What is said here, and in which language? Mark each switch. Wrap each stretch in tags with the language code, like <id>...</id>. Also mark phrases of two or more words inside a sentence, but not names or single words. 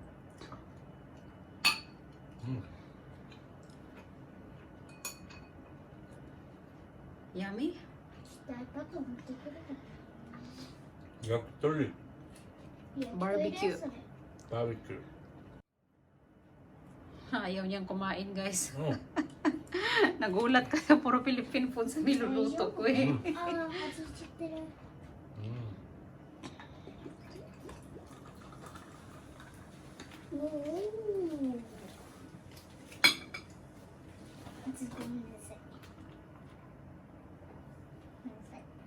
<ja>うん。 Yummy. ちょっと iPad 持ってくるか焼き鳥。ら。バーベキューそれ。バーベキュー。</ja> <tl>Ayaw niyang kumain, guys.</tl> <ja>うん。</ja> <tl>Nagulat ka sa puro</tl> <en>Philippine food</en> <tl>sa niluluto ko eh.</tl> <ja>ああ、外しちゃってる。うん。おお。ずっとごめんなさい。ごめんなさい。</ja>